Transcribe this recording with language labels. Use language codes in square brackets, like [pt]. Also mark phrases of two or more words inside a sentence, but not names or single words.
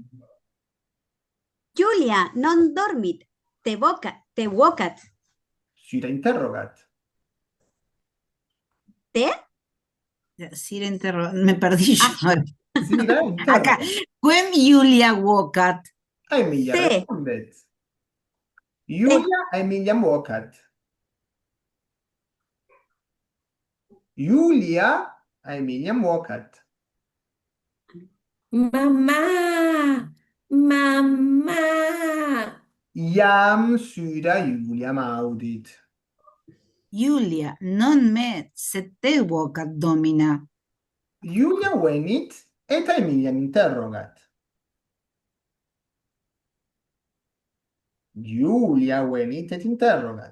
[la] Julia non dormit, te vocat. Syda interrogat. ¿Te? [es] Sira interrogat, me perdí yo. [la] Syda [es] Acá, [la] interrogat. quem Julia vocat. Aemilia Te. respondet. Julia Aemiliam vocat. Julia Aemiliam vocat. [es] Mamá. Mamá. [la] Iam syda Juliam audit. Julia non me, sed te vocat domina. Julia venit et Aemiliam interrogat. Julia venit et interrogat.